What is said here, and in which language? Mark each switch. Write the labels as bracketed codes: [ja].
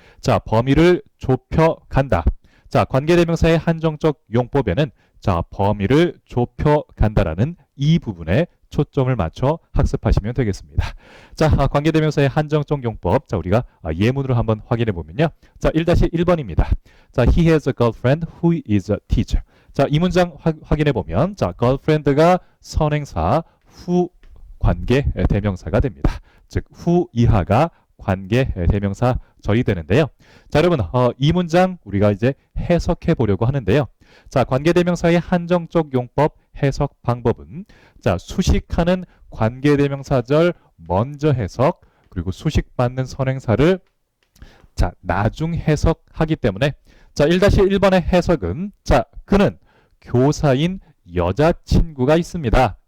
[ko] 자, 범위를 좁혀간다. 자, 관계대명사의 한정적 용법에는 자, 범위를 좁혀간다라는 이 부분에 초점을 맞춰 학습하시면 되겠습니다. 자, 관계대명사의 한정적 용법. 자, 우리가 예문으로 한번 확인해 보면요. 자, 1-1번입니다. [en] 자, he has a girlfriend who is a teacher. [ko] 자, 이 문장 확인해 보면 자, girlfriend가 선행사, who 관계 대명사가 됩니다. 즉, who 이하가 관계 대명사 절이 되는데요. 자, 여러분, 이 문장 우리가 이제 해석해 보려고 하는데요. 자, 관계대명사의 한정적 용법 해석 방법은 자, 수식하는 관계대명사절 먼저 해석, 그리고 수식받는 선행사를 자, 나중 해석하기 때문에 자, 1-1번의 해석은 자, 그는 교사인 여자친구가 있습니다.